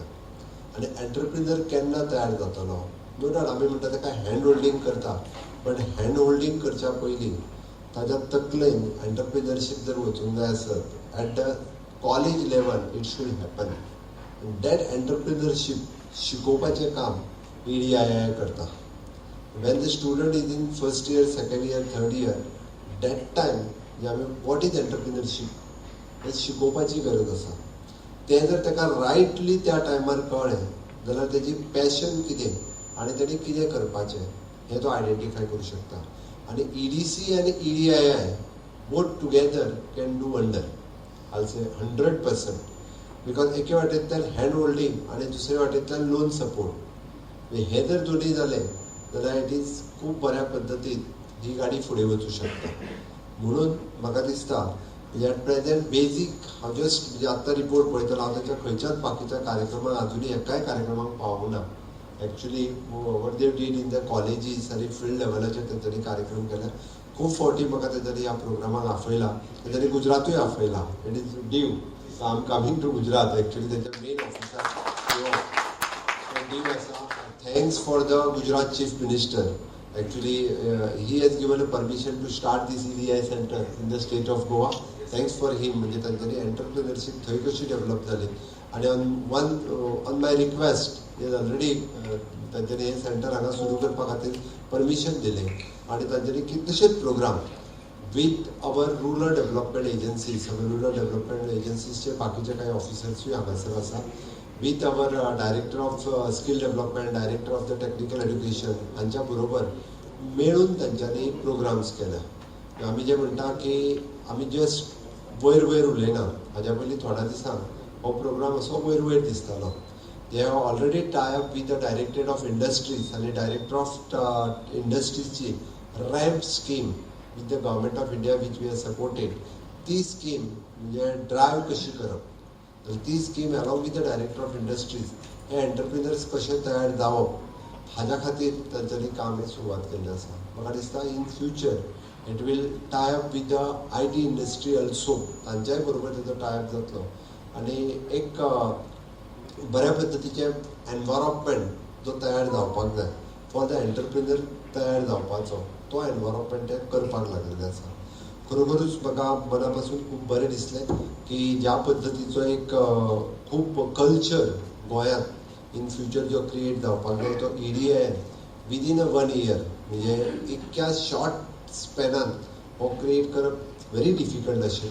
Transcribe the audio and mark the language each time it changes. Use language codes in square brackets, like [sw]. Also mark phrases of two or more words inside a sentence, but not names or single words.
[kok] आनी एंटरप्रिनर केन्ना तयार जातलो? [en] no doubt [kok] आमी म्हणटा ताका [en] hand holding [kok] करता, [en] but hand holding [kok] करच्या पयलीं ताच्या तकलेन एंटरप्रिनरशीप जर वचूंक जाय आसत, [en] at the college level it should happen. that entrepreneurship [kok] शिकोवपाचें काम EDII करता. [en] When the student is in first year, second year, third year, that time what is entrepreneurship? [kok] हे शिकोवपाची गरज आसा. तें जर ताका रायटली त्या टायमार कळ्ळें जाल्यार तेजी पॅशन कितें आनी तेणी कितें करपाचें हें तो आयडेंटिफाय करूं शकता. [en] आनी EDC आनी EDII both together can do wonder. I say 100%. [kok] बिकॉज एके वाटेंतल्यान [en] hand holding [kok] आनी दुसरे वाटेंतल्यान [en] loan support [kok] हे जर दोनी जालें जाल्यार [en] it is [kok] खूब बऱ्या पद्दतीन ही गाडी फुडें वचूं शकता. म्हणून म्हाका दिसता [en] at present basic [kok] हांव जस्ट म्हणजे आतां रिपोर्ट पळयतलो, हांव ताच्या खंयच्याच बाकीच्या कार्यक्रमाक अजुनी एकाय कार्यक्रमाक पावूंक ना. [en] actually what they did in the colleges [kok] आनी फिल्ड लेवलाचेर तेंच्यांनी कार्यक्रम केला. खूब फावटी म्हाका तेंच्यांनी ह्या प्रोग्रामाक आपयला. तेंच्यांनी गुजरातूय आपयला. [en] It is due. So I am coming to Gujarat. [kok] एक्चुली तेंचे [en] main officer due [kok] आसा. [en] Thanks for the Gujarat Chief Minister. Actually, he has given a permission to start this EDI center in the state of Goa. Thanks for him. [kok] म्हणजे तांच्यांनी एंटरप्रिनरशीप थंय कशी डेव्हलप जाली. आनी [en] on my request is already [kok] तांच्यांनी हें सेंटर हांगा सुरू करपा खातीर परमिशन दिलें. आनी तांच्यांनी कितलेशेच [en] program with our rural development agencies, rural development agenciesचे [kok] बाकीचे काही ऑफिसर्सूय हांगासर आसा. [en] with our director of skill development, director of the technical education [kok] हांच्या बरोबर मेळून तांच्यांनी प्रोग्राम्स केले. आमी जे म्हणटा की आमी जस्ट वयर वयर उलयना. हाज्या पयलीं थोड्या दिसांक हो प्रोग्राम असो वयर वयर दिसतालो. [en] they have already tie up with the directorate of industries आनी director of industriesची ramp scheme with the government of India which we have supported. [kok] ती स्कीम म्हणजे ड्रायव्ह कशी करप, ती स्कीम [en] along with the director of industries [kok] हे एंटरप्रिनर्स कशे तयार जावप हाज्या खातीर तांच्यांनी काम सुरवात केल्लें आसा. म्हाका दिसता [en] in future it will tie up with the IT industry also. [kok] तांच्याय बरोबर तेजो [en] tie up [kok] जातलो आनी एक बऱ्या पद्दतीचें एनवायरमेंट जो तयार जावपाक जाय [en] for the entrepreneur [kok] तयार जावपाचो, तो एनवायरमेंट करपाक लागलेले आसा. खरोखरूच म्हाका मना पासून खूब बरें दिसलें की ज्या पद्दतीचो एक खूब कल्चर गोंयांत [en] in future [kok] जो क्रिएट जावपाक जाय तो EDI [en] within 1 year [kok] म्हणजे इतक्या [en] short spanान [kok] हो क्रिएट करप [en] very difficult [kok] आशिल्लो.